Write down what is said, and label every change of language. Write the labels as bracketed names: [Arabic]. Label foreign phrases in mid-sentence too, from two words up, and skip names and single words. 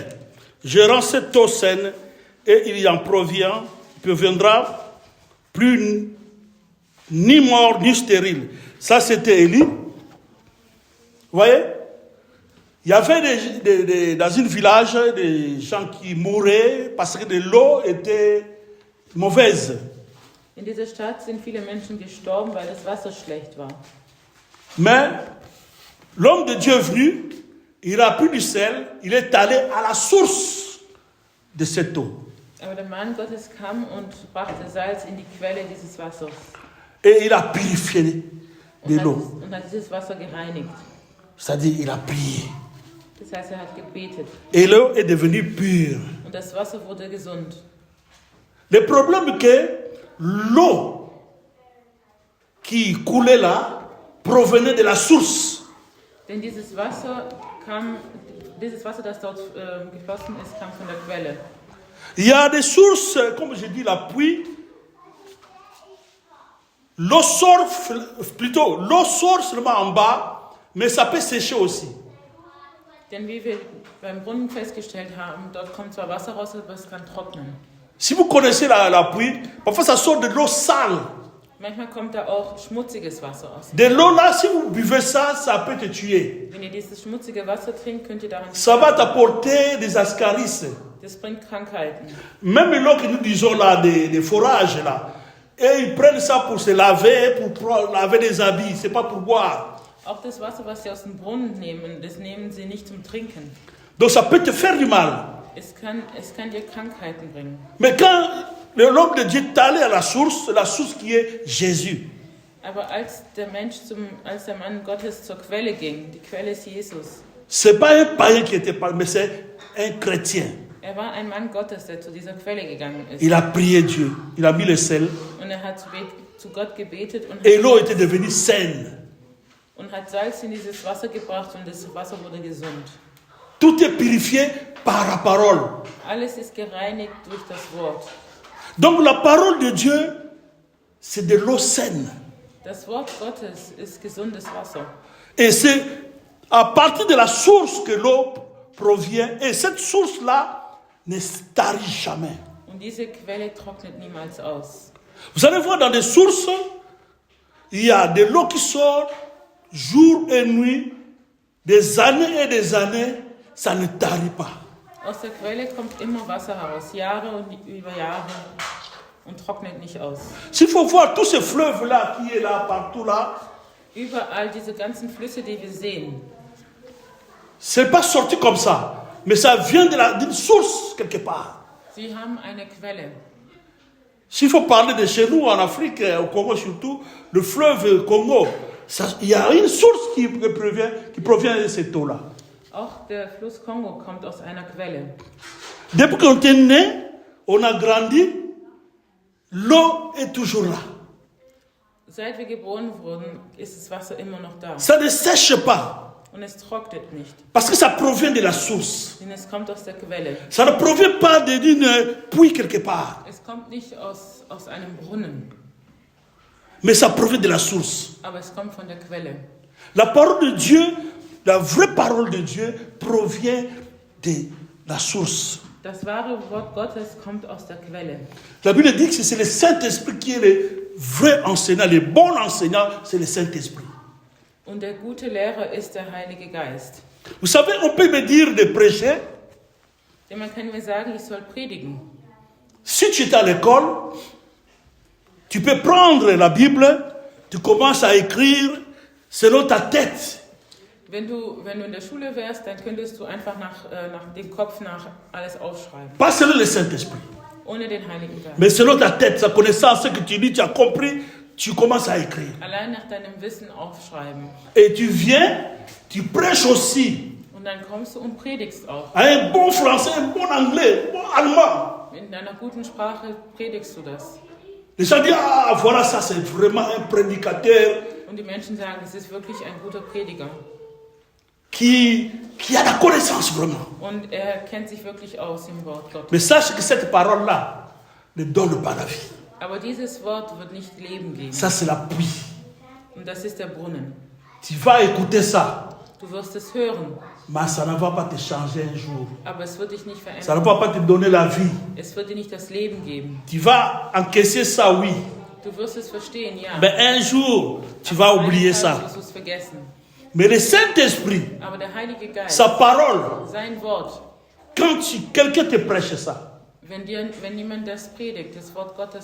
[French] Je rends cette eau saine et il y en proviendra plus ni mort ni stérile. Ça c'était Élie. Vous voyez? Il y avait dans un village des gens qui mouraient parce que l'eau était mauvaise. [German] In dieser Stadt sind viele Menschen gestorben, weil das Wasser schlecht war. [French] Mais l'homme de Dieu est venu, il a pris du sel, il est allé à la source de cette eau. [German] Aber der Mann Gottes kam und brachte Salz in die Quelle dieses Wassers. [French] Et il a purifié de l'eau. [German] Und hat dieses Wasser gereinigt. [French] C'est-à-dire, il a prié. [German] Das heißt, er hat gebetet. [French] Et l'eau est devenue pure. [German] Und das Wasser wurde gesund. [French] Le problème est que l'eau qui coulait là provenait de la source. [German] Denn dieses Wasser, das dort geflossen ist, kam von der Quelle. [French] Il y a des sources, comme je dis, la pluie. L'eau sort seulement en bas, mais ça peut sécher aussi. [German] Denn wie wir beim Brunnen festgestellt haben, dort kommt zwar Wasser raus, aber es kann trocknen. [French] Si vous connaissez la pluie, parfois ça sort de l'eau sale. [German] Manchmal kommt da auch schmutziges Wasser aus. [French] De l'eau là, si vous buvez ça, ça peut te tuer. [German] Wenn ihr dieses schmutzige Wasser trinkt, könnt ihr daran [French] Ça va t'apporter des ascaris. [German] Das bringt Krankheiten. [French] Même l'eau que nous disons là, des forages là, et ils prennent ça pour se laver, pour laver des habits, c'est pas pour boire. [German] Auch das Wasser, was sie aus dem Brunnen nehmen, das nehmen sie nicht zum Trinken. [French] Donc ça peut te faire du mal. [German] Es kann dir Krankheiten bringen. [French] Mais quand l'homme de Dieu est allé à la source qui est Jésus. [German] Aber als der Mann Gottes zur Quelle ging, die Quelle ist Jesus. [French] C'est pas un païen qui était pas, mais c'est un chrétien. [German] Er war ein Mann Gottes, der zu dieser Quelle gegangen ist. [French] Il a prié Dieu, il a mis le sel. [German] Und er hat zu Gott gebetet [French] et l'eau était devenue saine. [German] Und hat Salz in dieses Wasser gebracht und das Wasser wurde gesund. [French] Tout est purifié par la parole. [German] Alles ist gereinigt durch das Wort. [French] Donc la parole de Dieu, c'est de l'eau saine. [German] Das Wort Gottes ist gesundes Wasser. [French] Et c'est à partir de la source que l'eau provient. Et cette source-là ne tarit jamais. [German] Und diese Quelle trocknet niemals aus. [French] Vous allez voir dans des sources, il y a de l'eau qui sort jour et nuit, des années, ça ne tarit pas. [German] Aus der Quelle kommt immer Wasser heraus, Jahre und über Jahre, und trocknet nicht aus. [French] S'il faut voir tous ces fleuves-là qui est là, partout là, [German] überall diese ganzen Flüsse, die wir sehen, [French] c'est pas sorti comme ça, mais ça vient d'une source quelque part. [German] Sie haben eine Quelle. [French] S'il faut parler de chez nous en Afrique, au Congo surtout, le fleuve Congo, il y a une source qui provient de cette eau-là. [German] Auch der Fluss Kongo kommt aus einer Quelle. [French] Depuis qu'on est né, on a grandi, l'eau est toujours là. [German] Seit wir geboren wurden, ist das Wasser immer noch da. [French] Ça ne sèche pas. [German] Und es trocknet nicht. [French] Parce que ça provient de la source. [German] Denn es kommt aus der Quelle. [French] Ça ne provient pas d'une puits quelque part. [German] Es kommt nicht aus einem Brunnen. [French] Mais ça provient de la source. [German] Aber es kommt von der Quelle. [French] La parole de Dieu, la vraie parole de Dieu provient de la source. [German] Das wahre Wort Gottes kommt aus der Quelle. [French] La Bible dit que c'est le Saint-Esprit qui est le vrai enseignant, le bon enseignant, c'est le Saint-Esprit. [German] Und der gute Lehrer ist der Heilige Geist. [French] Vous savez, on peut me dire de prêcher. [German] Denn man kann mir sagen, ich soll predigen. [French] Si tu es à l'école, tu peux prendre la Bible, tu commences à écrire selon ta tête. [German] Wenn du in der Schule wärst, dann könntest du einfach nach dem Kopf nach alles aufschreiben. [French] Pas selon le Saint-Esprit. [German] ohne den Heiligen Geist. [French] Mais selon ta tête, sa connaissance, ce que tu lis, tu as compris, tu commences à écrire. [German] Allein nach deinem Wissen aufschreiben. [French] Et tu viens, tu prêches aussi. [German] Und dann kommst du und predigst auch. [French] Un bon français, un bon anglais, un bon allemand. [German] In deiner guten Sprache predigst du das. [French] Les gens disent, ah voilà, ça c'est vraiment un prédicateur [German] Und die Menschen sagen, es ist wirklich ein guter Prediger. [French] qui a la connaissance vraiment. [German] Und er kennt sich wirklich aus im Wort Gottes. [French] Mais sache que cette parole-là ne donne pas la vie. [German] Aber dieses Wort wird nicht Leben geben. [French] Ça c'est la pluie. [German] Und das ist der Brunnen. [French] Tu vas écouter ça, [German] Du wirst es hören, [French] mais ça ne va pas te changer un jour. [German] aber es wird dich nicht [French] Ça ne [German] verändern. [French] va pas te donner la vie. [German] Es wird dir nicht das Leben geben. [French] Tu vas encaisser ça, oui. [German] Du wirst es verstehen, ja. [French] Mais un jour, tu vas oublier [German] Eines Tages [French] ça. [German] wirst du es vergessen. [French] Mais le Saint-Esprit, [German] Aber der Heilige Geist, [French] sa parole, [German] sein Wort, [French] quand quelqu'un te prêche ça, [German] wenn jemand das predigt, das Wort Gottes,